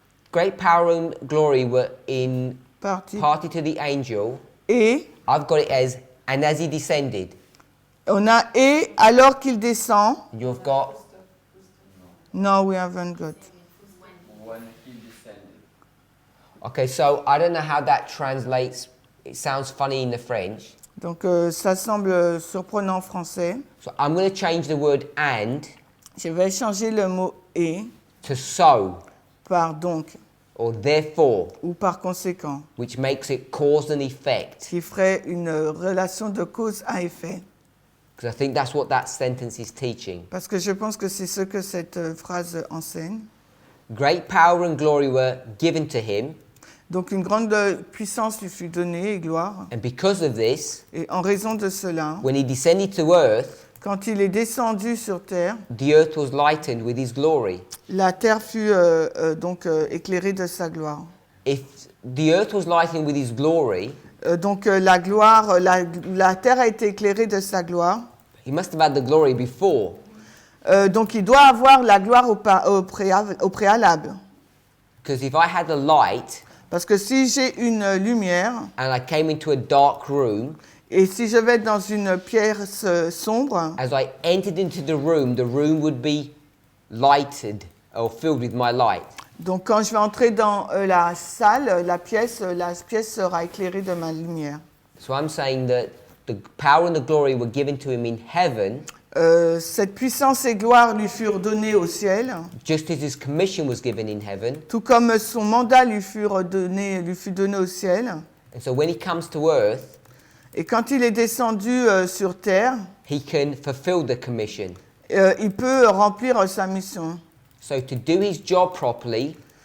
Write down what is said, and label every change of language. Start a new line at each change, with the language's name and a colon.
English: Great power and glory were in
French: Parti.
English: party to the angel.
French: Et.
English: I've got it as and as he descended.
French: On a et alors qu'il descend.
English: You've got No, we haven't got. When he descended. okay. So I don't know how that translates. It sounds funny in the French.
French: Donc ça semble surprenant en français.
English: So I'm going to change the word and
French: Je vais changer le mot et
English: to so
French: par donc
English: or therefore,
French: ou par conséquent,
English: which makes it cause and effect.
French: qui ferait une relation de cause à effet.
English: Because I think that's what that sentence is teaching.
French: Parce que je pense que c'est ce que cette phrase enseigne.
English: Great power and glory were given to him,
French: Donc une grande puissance lui fut donnée et gloire.
English: and because of this,
French: Et en raison de cela,
English: when he descended to earth,
French: quand il est descendu sur terre,
English: the earth was lightened with his glory.
French: la terre fut donc éclairée de sa gloire.
English: If the earth was lightened with his glory,
French: Donc la gloire, la terre a été éclairée de sa gloire.
English: he must have had the glory before.
French: Donc il doit avoir la gloire au préalable.
English: Because if I had a light
French: Parce que si j'ai une lumière,
English: and I came into a dark room,
French: et si je vais dans une pièce sombre,
English: as I entered into the room would be lighted or filled with my light.
French: donc quand je vais entrer dans la salle, la pièce sera éclairée de ma lumière.
English: So I'm saying that the power and the glory were given to him in heaven,
French: Cette puissance et gloire lui furent données au ciel,
English: just as his commission was given in heaven.
French: tout comme son mandat lui fut donné au ciel.
English: And so when he comes to earth,
French: Et quand il est descendu sur terre,
English: he can fulfill the commission.
French: il peut remplir sa mission.
English: So to do his job properly,